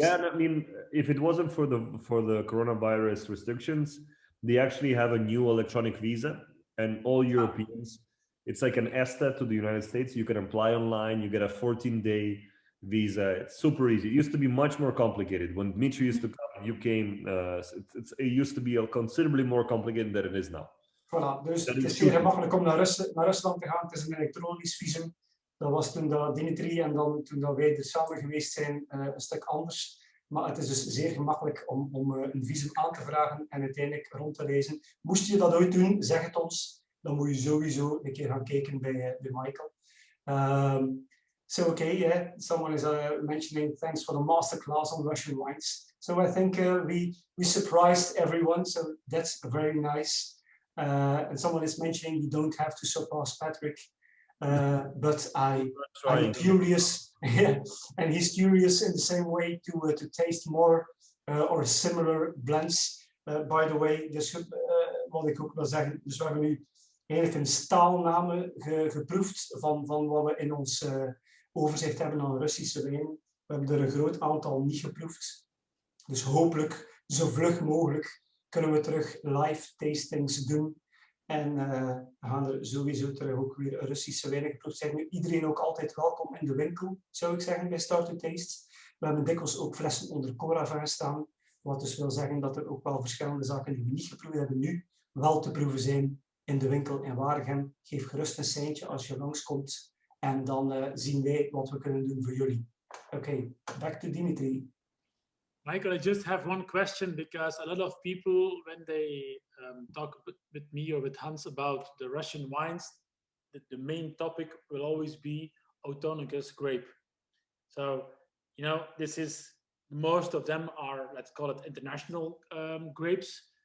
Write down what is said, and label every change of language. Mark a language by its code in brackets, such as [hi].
[en] Yeah, I mean, if it wasn't for the coronavirus restrictions, they actually have a new electronic visa, and all Europeans, it's like an ESTA to the United States. You can apply online. You get a 14-day visa. It's super easy. It used to be much more complicated. When Dimitri used to come, you came. It used to be considerably more complicated than it is now. [nl] Voilà, dus het is zeer gemakkelijk om naar Rusland te gaan. Het is een elektronisch visum. Dat was toen dat Dimitri en dan toen dat wij er samen geweest zijn een stuk anders. Maar het is dus zeer gemakkelijk om een visum aan te vragen en uiteindelijk rond te reizen. Moest je dat ooit doen, zeg het ons. Dan moet je sowieso een keer gaan kijken bij Michael. [en] So okay, yeah, someone is mentioning thanks for the masterclass on Russian wines. So I think we surprised everyone, so that's very nice. And someone is mentioning we don't have to surpass Patrick, but I'm curious, yeah, and he's curious in the same way to taste more or similar blends. By the way, [nl] dus wat ik ook wil zeggen, dus we hebben nu eigenlijk een staalname geproefd van wat we in ons overzicht hebben aan Russische wijnen. We hebben er een groot aantal niet geproefd. Dus hopelijk zo vlug mogelijk kunnen we terug live tastings doen. En gaan er sowieso terug ook weer Russische wijnen geproefd zijn. Nu iedereen ook altijd welkom in de winkel, zou ik zeggen, bij Start2Taste. We hebben dikwijls ook flessen onder Coravin staan. Wat dus wil zeggen dat er ook wel verschillende zaken die we niet geproefd hebben nu wel te proeven zijn in de winkel in Waregem. Geef gerust een seintje als je langskomt. En dan zien wij wat we kunnen doen voor jullie. [en] Okay, back to Dimitri. Michael, I just have one question because a lot of people, when they talk with me or with Hans about the Russian wines, the main topic will always be autonomous grape. So, you know, most of them are, let's call it international grapes.